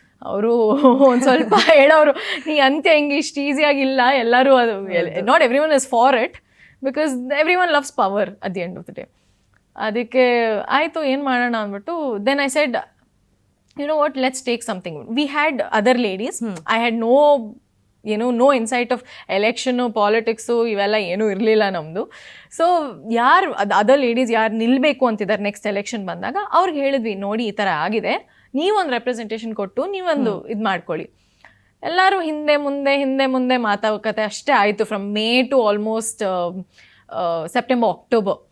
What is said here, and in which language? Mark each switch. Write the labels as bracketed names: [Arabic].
[Kannada] ಅವರು ಒಂದು ಸ್ವಲ್ಪ ಹೇಳೋರು, ನೀ ಅಂತ್ಯ ಹಿಂಗೆ ಇಷ್ಟು ಈಸಿಯಾಗಿಲ್ಲ, ಎಲ್ಲರೂ ಅದು [English] Not everyone is for it because everyone loves power at the end of the day. [Kannada] ಅದಕ್ಕೆ ಆಯಿತು ಏನು ಮಾಡೋಣ ಅಂದ್ಬಿಟ್ಟು [English] Then I said you know what, let's take something. We had other ladies. I had no insight of election, politics, [Kannada] ಇವೆಲ್ಲ ಏನೂ ಇರಲಿಲ್ಲ ನಮ್ಮದು. So ಯಾರು ಅದರ್ ಲೇಡೀಸ್ ಯಾರು ನಿಲ್ಲಬೇಕು ಅಂತಿದ್ದಾರೆ ನೆಕ್ಸ್ಟ್ ಎಲೆಕ್ಷನ್ ಬಂದಾಗ ಅವ್ರಿಗೆ ಹೇಳಿದ್ವಿ, ನೋಡಿ ಈ ಥರ ಆಗಿದೆ, ನೀವೊಂದು ರೆಪ್ರೆಸೆಂಟೇಷನ್ ಕೊಟ್ಟು ನೀವೊಂದು ಇದು ಮಾಡ್ಕೊಳ್ಳಿ. ಎಲ್ಲರೂ ಹಿಂದೆ ಮುಂದೆ ಮಾತಾಡ್ಕತೆ ಅಷ್ಟೇ ಆಯಿತು, [English] From May to almost September October.